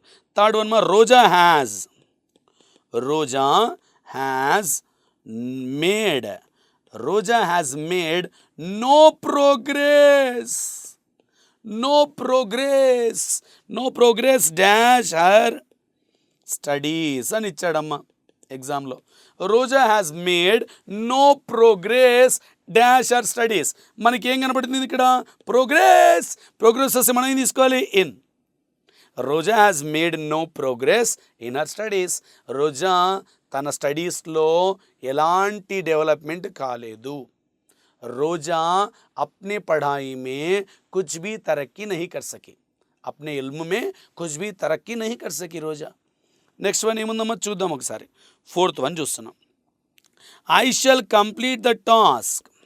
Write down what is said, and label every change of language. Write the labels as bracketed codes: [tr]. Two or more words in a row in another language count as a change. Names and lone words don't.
[en] third one మా Roja has made no progress dash her studies [te] అని ఇచ్చాడమ్మా ఎగ్జామ్లో. [en] Roja has made no progress dash her studies. [te] మనకి ఏం కనపడుతుంది ఇక్కడ? ప్రోగ్రెస్ వస్తే మనం ఏం తీసుకోవాలి? ఇన్. [en] Roja has made no progress in her studies. [te] రోజా తన స్టడీస్లో ఎలాంటి డెవలప్మెంట్ కాలేదు. [hi] రోజా अपने पढ़ाई में कुछ भी तरक्की नहीं कर सकी, अपने इल्म में कुछ भी तरक्की नहीं कर सकी రోజా. [en] next one [te] ఏముందమ్మా చూద్దాం ఒకసారి. [en] fourth one [te] చూస్తున్నాం. [en] I shall complete the task